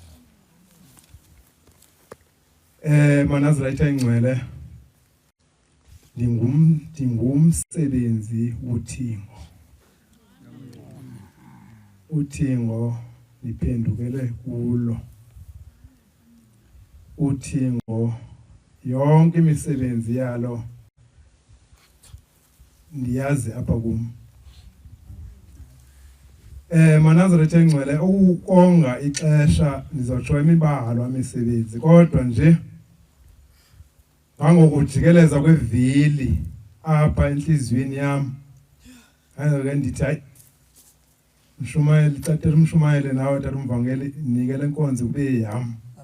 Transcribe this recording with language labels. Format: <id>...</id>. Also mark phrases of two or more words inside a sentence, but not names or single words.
<xh>Manazaretha engcwele ndingumsebenzi wothingo. Uthingo niphendukele kulo. Uthingo yonke imisebenzi yalo ndiyazi apha kum. Manazaretha engcwele ukonga ixesha ndizotsho imibhalo amisebenzi kodwa nje ngokujikeleza kwevili apha enhliziyweni yami ayeke ndithi hayi Mshumayeli icatela umshumayeli nawe tata umvangeli nikele inkonzo kube yami.</xh>